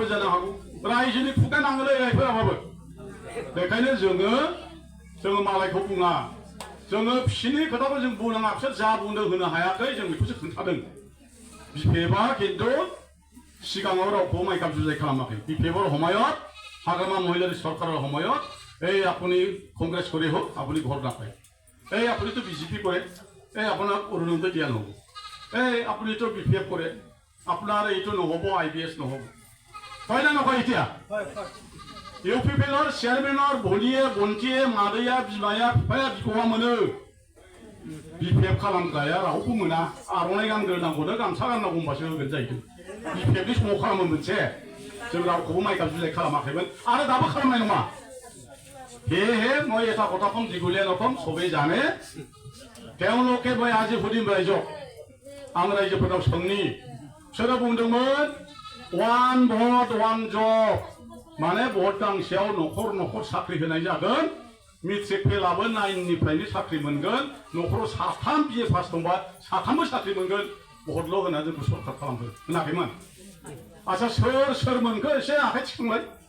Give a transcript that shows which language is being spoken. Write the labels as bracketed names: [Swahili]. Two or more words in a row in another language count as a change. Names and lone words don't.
[Bodo] जानो हागौ रायजोनि खुगा नाङोलै रायफोराबाबो बेखायनो जोङो मालायखौ बुङा जोङो फिसिनि खोथाखौ जों बुंनाङा बिसोर जा बुंनो होनो हायाखै जों बेखौसो खोन्थादों बिफेबा खिन्थु सिगाङाव रावखौ माइकाप जुजाय खालामाखै [Assamese] বিপিএফৰ সময়ত হাগ্ৰামা মহিলাৰ চৰকাৰৰ সময়ত এই আপুনি কংগ্ৰেছ কৰি হোক আপুনি ঘৰ নাপায় এই আপুনিতো বিজেপি কৰে এই আপোনাক অৰুণোদয় দিয়া নহ'ব এই আপুনিতো বিপিএফ কৰে আপোনাৰ এইটো নহ'ব IBS নহ'ব হয় না নকয় এতিয়া ইউপিপিএলৰ চেয়াৰমেনৰ ভনীয়ে বন্তিয়ে [Bodo] মাदैया बिमाया बिफाया बिबौआ मोनो বিপিএফ खालामग्राया रावबो मोना आर'नाइ गानग्रोनांगौनो गामसा गाननांगौ होनबासो होगोन जाहैदों বিপিএফनि समाव खालामो मोनसे जों रावखौबो माइकाप जुजाय खालामाखैमोन आरो दाबो खालामनाय नङा हे [Assamese] মই এটা কথা কম দীঘলীয়া নকম সবেই জানে তেওঁলোকে মই আজি সুধিম ৰাইজক [Bodo] आं रायजोफोरनाव सोंनि बिसोरो बुंदोंमोन [English] one vote one job [Bodo] माने भट गांसेयाव न'खर न'खर साख्रि होनाय जागोन मेट्रिक फेलाबो 9निफ्रायनो साख्रि मोनगोन न'खराव साथाम [English] BA pass [Bodo] दंबा साथामबो साख्रि मोनगोन भटल' होना जोंखौ सरकार खालामहो होनाखैमोन आच्छा सोर मोनखो एसे आखाइ थिखांलाय